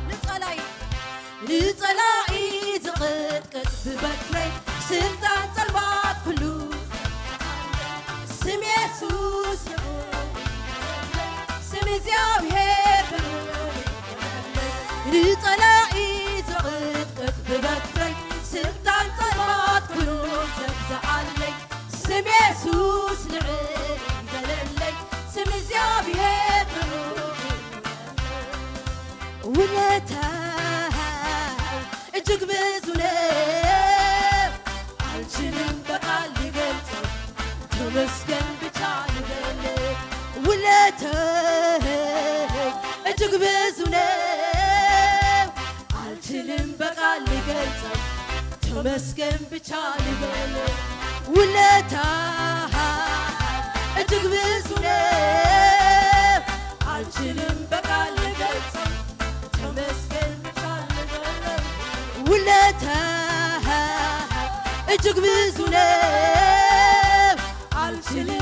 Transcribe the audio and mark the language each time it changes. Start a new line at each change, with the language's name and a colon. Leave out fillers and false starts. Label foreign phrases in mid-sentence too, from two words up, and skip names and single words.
Tigrinya: ንጸላኢ ዝቕጥቅጥ ብበትረይ ስልጣን ጸልባት ኩሉ ስም ኢየሱስ ስም እግዚአብሔር ንጸላኢ ዝቕጥቅጥ ብበትረይ ስልጣን ጸልባት ኩሉ ዘግዛእ ኣለይ ስም ኢየሱስ ልዕል በለለይ ስም እግዚአብሔር
Amharic: ውለታው እጅግ ብዙ ነው አልችልም በቃል ልገልጸው ተመስገን ብቻ ልበል ውለታው እጅግ ብዙ ነው አልችልም በቃል ልገልጸው ተመስገን ብቻ ልበል ውለታው እጅግ ብዙ ነው አልችልም በቃል ልገልጸው ተመስገን ብቻ ልበል ውለታው እጅግ ብዙ ነው